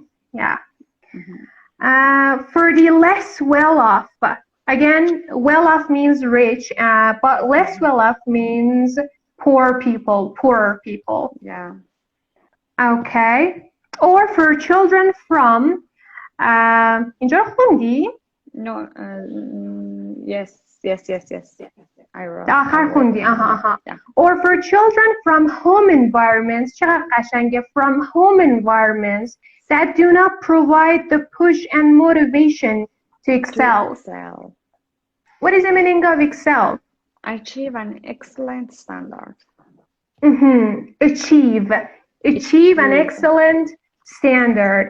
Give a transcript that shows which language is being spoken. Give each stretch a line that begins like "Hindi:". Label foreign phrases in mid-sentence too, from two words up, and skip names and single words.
English: Yeah. For the less well-off. Again, well-off means rich, but less well-off means poorer people. Yeah. Okay. Or for children from,
Persian: اینجا خوندی؟
English: No, yes. I wrote.
Persian: آخر خوندی.
English: Yeah. Or for children from home environments,
Persian: چقدر قشنگه,
English: from home environments that do not provide the push and motivation to excel. What is the meaning of excel? Achieve an excellent standard. Achieve an excellent standard.